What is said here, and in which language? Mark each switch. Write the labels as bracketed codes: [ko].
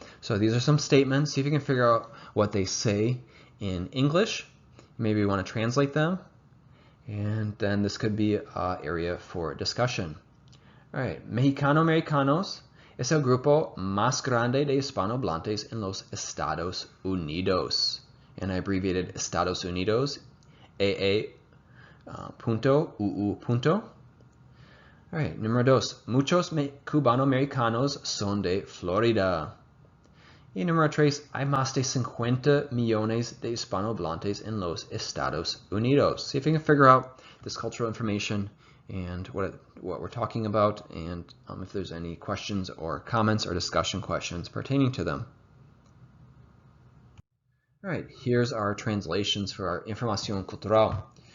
[en] So these are some statements. See if you can figure out what they say in English. Maybe you want to translate them. And then this could be an area for discussion. [es] All right, Mexicano-Americanos es el grupo más grande de hispanohablantes en los Estados Unidos. [en] And I abbreviated Estados Unidos, AA. [es] Punto, punto. [en] All right, [es] número dos. Muchos cubanoamericanos son de Florida. Y número tres. Hay más de 50 millones de hispanohablantes en los Estados Unidos. [en] See if you can figure out this cultural information and what we're talking about, and if there's any questions or comments or discussion questions pertaining to them. All right, here's our translations for our Información Cultural.